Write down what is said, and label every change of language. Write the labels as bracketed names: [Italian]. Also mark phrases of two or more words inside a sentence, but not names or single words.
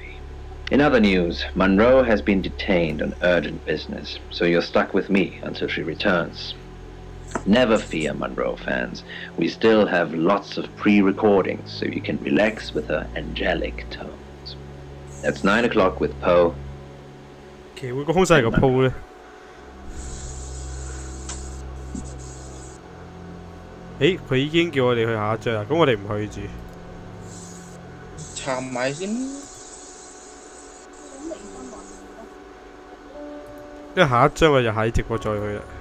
[English] In other news, Monroe has been detained on urgent business, so you're stuck with me until she returns. Never fear, Monroe fans. We still have lots of pre-recordings, so you can relax with her angelic tones. That's 9 o'clock with Poe. [Cantonese] 其實會個兇手係個 Poe 咧。誒，佢已經叫我哋去下一章啦，咁我哋唔去住。查埋先。因為下一章我就喺直播再去啦。